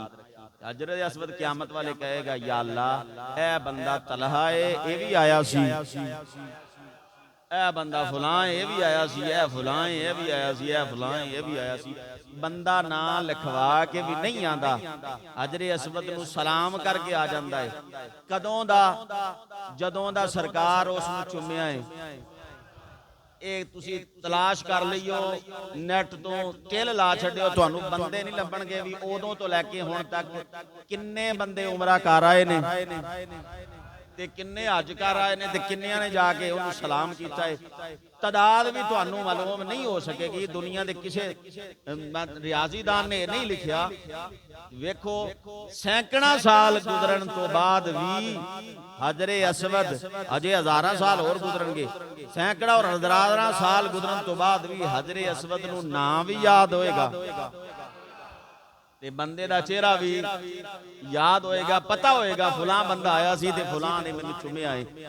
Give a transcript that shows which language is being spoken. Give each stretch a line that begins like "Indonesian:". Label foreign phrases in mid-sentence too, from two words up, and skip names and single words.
Punjabi: ਹਜਰੇ ਅਸਵਦ ਕ਼ਯਾਮਤ ਵਾਲੇ ਕਹੇਗਾ ਯਾ ਅੱਲਾਹ ਏ ਬੰਦਾ ਤਲਹਾ ਹੈ, ਯੇ ਭੀ ਆਇਆ ਸੀ, ਏ ਬੰਦਾ ਫਲਾਂ ਯੇ ਭੀ ਆਇਆ ਸੀ, ਏ ਫਲਾਂ ਯੇ ਭੀ ਆਇਆ ਸੀ, ਏ ਫਲਾਂ ਯੇ ਭੀ ਆਇਆ ਸੀ। ਬੰਦਾ ਨਾ ਲਿਖਵਾ ਕੇ ਭੀ ਨਹੀਂ ਆਂਦਾ, ਹਜਰੇ ਅਸਵਦ ਨੂੰ ਸਲਾਮ ਕਰਕੇ ਆ ਜਾਂਦਾ ਹੈ। ਕਦੋਂ ਦਾ? ਜਦੋਂ ਦਾ ਸਰਕਾਰ ਉਸ ਨੂੰ ਚੁੰਮਿਆ ਹੈ। ਇਹ ਤੁਸੀਂ ਤਲਾਸ਼ ਕਰ ਲਈਓ ਨੈਟ ਤੋਂ, ਟਿਲ ਲਾ ਛੱਡਿਓ, ਤੁਹਾਨੂੰ ਬੰਦੇ ਨਹੀਂ ਲੱਭਣਗੇ ਵੀ ਉਦੋਂ ਤੋਂ ਲੈ ਕੇ ਹੁਣ ਤੱਕ ਕਿੰਨੇ ਬੰਦੇ ਉਮਰਾ ਕਰ ਆਏ ਨੇ ਤੇ ਕਿੰਨੇ ਹਜ ਕਰ ਆਏ ਨੇ ਤੇ ਕਿੰਨਿਆਂ ਨੇ ਜਾ ਕੇ ਉਹਨੂੰ ਸਲਾਮ ਕੀਤਾ ਹੈ। ਤਾਦਾਦ ਵੀ ਤੁਹਾਨੂੰ ਮਾਲੂਮ ਨਹੀਂ ਹੋ ਸਕੇਗੀ। ਦੁਨੀਆ ਦੇ ਕਿਸੇ ਰਿਆਜ਼ੀਦਾਨ ਨੇ ਨਹੀਂ ਲਿਖਿਆ। ਵੇਖੋ ਸੈਂਕੜਾ ਸਾਲ ਗੁਜ਼ਰਨ ਤੋਂ ਬਾਅਦ ਵੀ ਹਜਰੇ ਅਸਵਦ ਅਜੇ ਹਜ਼ਾਰਾਂ ਸਾਲ ਔਰ ਗੁਜ਼ਰਨਗੇ, ਸੈਂਕੜਾ ਔਰ ਹਜ਼ਾਰਾਂ ਸਾਲ ਗੁਜ਼ਰਨ ਤੋਂ ਬਾਅਦ ਭੀ ਹਜਰੇ ਅਸਵਦ ਨੂੰ ਨਾਮ ਭੀ ਯਾਦ ਹੋਏਗਾ ਤੇ ਬੰਦੇ ਦਾ ਚਿਹਰਾ ਭੀ ਯਾਦ ਹੋਏਗਾ, ਪਤਾ ਹੋਏਗਾ ਫਲਾਂ ਬੰਦਾ ਆਇਆ ਸੀ ਤੇ ਫਲਾਂ ਨੇ ਮੈਨੂੰ ਚੁੰਮਿਆ ਹੈ।